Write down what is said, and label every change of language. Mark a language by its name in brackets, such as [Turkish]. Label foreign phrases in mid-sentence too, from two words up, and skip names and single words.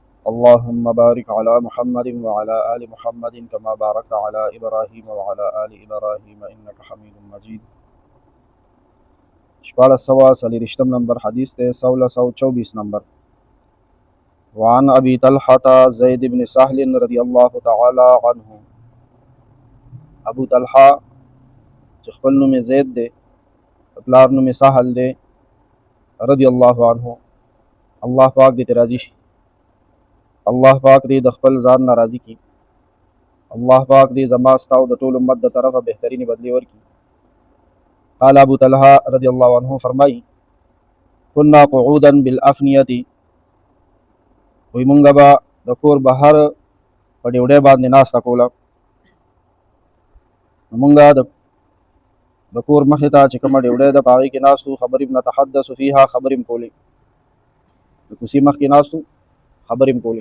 [Arabic] اللهم بارك على محمد وعلى آل محمد كما باركت على إبراهيم وعلى آل إبراهيم إنك حميد مجيد. [Pashto] شپاړس سوه څلېرویشتم نمبر حدیث دی 1624 نمبر. [Arabic] وعن أبي طلحة زيد بن سهل رضي الله تعالى عنه. [Pashto] ابو طلحة چې خپل نوم زید دی پلار نوم سهل دی رضی الله عنه، الله پاک دې راضي شي، الله پاک دې د خپل ځان نه راضي کی، الله پاک دې زما ستاسو د ټول امت د طرفه بهترینی بدلی ورکړي. قال ابو طلحة رضی الله عنه فرمایي [Arabic] كنا قعودا بالافنیه، [Pashto] وی مونږ به د کور بهر په ډیوډۍ باندې ناسته کوله. مونږ د کور مخې ته چې کومه ډیوډۍ ده په هغې کې ناستو، خبرې [Arabic] نتحدث فیها، [Pashto] خبرې م کولې، د کوسي مخ کې ناستو، خبرې م کولې.